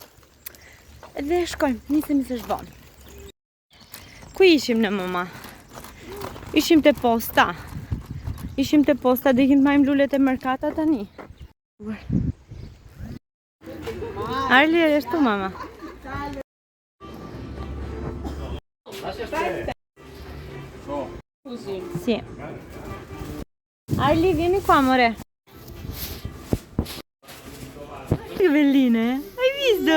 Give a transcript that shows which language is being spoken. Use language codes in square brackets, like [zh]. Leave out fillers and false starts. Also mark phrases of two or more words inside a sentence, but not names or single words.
[sq] Dhe shkojmë, nisemi se zhvon. Ku ishim në mama? Ishim te posta. Dhe ikim të majmë lullet e Mercata tani. [it] Arli, e tu mama? Sì. Arli, vieni qua, amore. Che belline, hai visto?